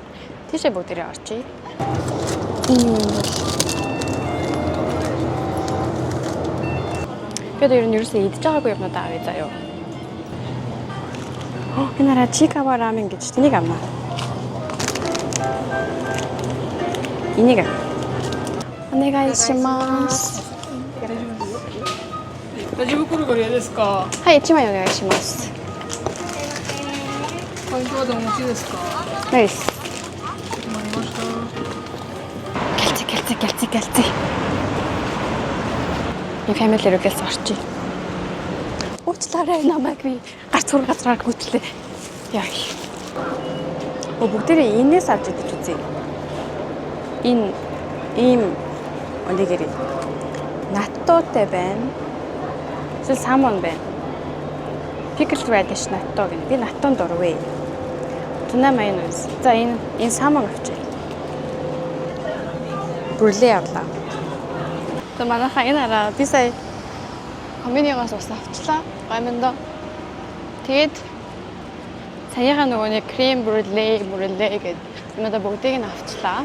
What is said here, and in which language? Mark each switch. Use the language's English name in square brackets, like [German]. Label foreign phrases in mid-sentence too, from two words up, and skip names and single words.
[Mongolian] Тийшээ бүгдээрээ орчие. Бид ер нь ерөөсөө идэж байгаагүй юмнууд авъя заяа. Энэ чикава рамен гэж тэнийг авна. Энийг. Онегайшимас. [Japanese] ラジ袋ご利用ですか。はい、1枚お願いします。ポイントはお持ちですか。ないです。決まりました。 [Mongolian] Гэлцээ. Нэг [English] family request [Mongolian] орчих. Уучлаарай намайг би гарц газраар гүйтлээ. Яа. Бүгдээрээ энэс авч идэж үзье. Энэ ийм онигэр наттуутай байна. Эсвэл самон байна. [English] Pickled radish [Mongolian] наттуу гэнэ. Би наттуунд дурвээ. [English] Tuna mayonnaise. [Mongolian] За энэ самон авчи. Бүрлээ авлаа. За манайхаа энэ араа би сая комбинигоос ус авчлаа. Гомондоо. Тэгээд саяхан нөгөө нэг крем бүрлээ гэдэг юмудаа бүгдийг нь авчлаа.